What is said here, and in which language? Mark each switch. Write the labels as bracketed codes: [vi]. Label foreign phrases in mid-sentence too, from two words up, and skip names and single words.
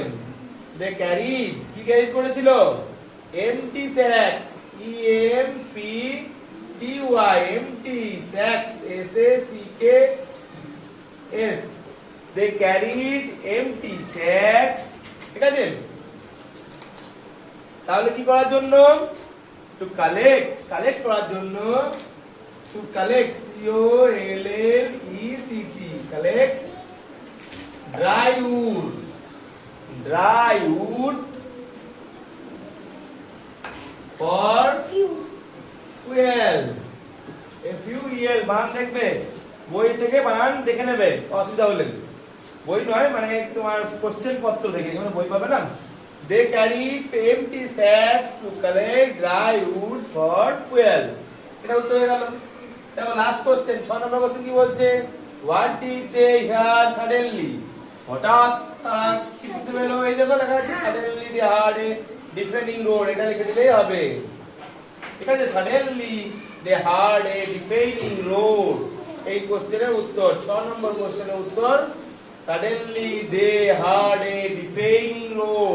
[en] they carried, [bn] কি ক্যারিড করেছিল? [en] empty sacks, EMPTY, empty sacks, SACKS, they carried empty sacks, [bn] ঠিক আছে? তাহলে কি করার জন্য? [en] to collect, [bn] কালেক্ট করার জন্য, [en] to collect, COLLECT, collect dry wood, dry wood for fuel, FUEL, [bn] বানান দেখবে, বই থেকে বানান দেখে নেবে, অসুবিধা হলে। বই নয় মানে তোমার কোশ্চেন পত্র থেকে, এখানে বই পাবে না। [en] they carry empty sacks to collect dry wood for fuel, [bn] এটা উত্তর হয়ে গেল। দেখো [en] last question [bn] 6 নম্বর কোশ্চেন কি বলছে, [en] what did they hear suddenly, [bn] হঠাৎ তারা কি শুনতে পেলো, এই দেখো লেখা আছে [en] suddenly they heard a defending road, [bn] এটা লিখে দিলেই হবে। ঠিক আছে, [en] suddenly they heard a defending road, [bn] এই কোশ্চেনের উত্তর 6 নম্বর কোশ্চেনের উত্তর [en] suddenly they heard a defending road.